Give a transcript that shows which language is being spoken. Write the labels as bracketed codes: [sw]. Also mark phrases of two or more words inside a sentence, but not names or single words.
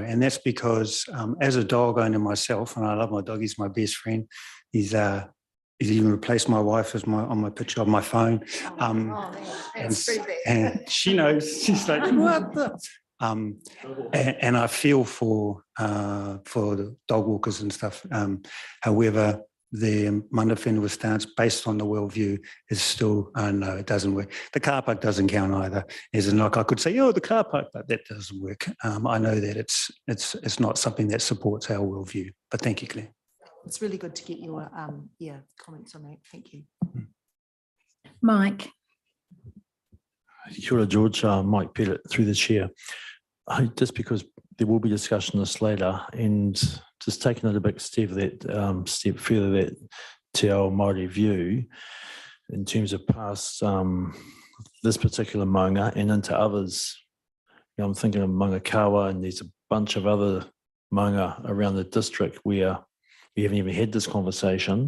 [en] And that's because as a dog owner myself, and I love my dog, he's my best friend, he's even replaced my wife as on my picture on my phone. And she knows, she's like, what the? And I feel for the dog walkers and stuff. However, the [mi] mana whenua [en] stance based on the worldview is still, no, it doesn't work. The car park doesn't count either. As in, like I could say, the car park, but that doesn't work. I know that it's not something that supports our worldview. But thank you, Claire. It's really good to get your comments on that. Thank you. Mike. [mi] Kia ora, [en] George. Mike Pettit through the chair. Just because there will be discussion on this later, and just taking it a big step further that [mi] Te Ao Māori [en] view in terms of past this particular maunga and into others. I'm thinking of Mangakawa, and there's a bunch of other maunga around the district where we haven't even had this conversation.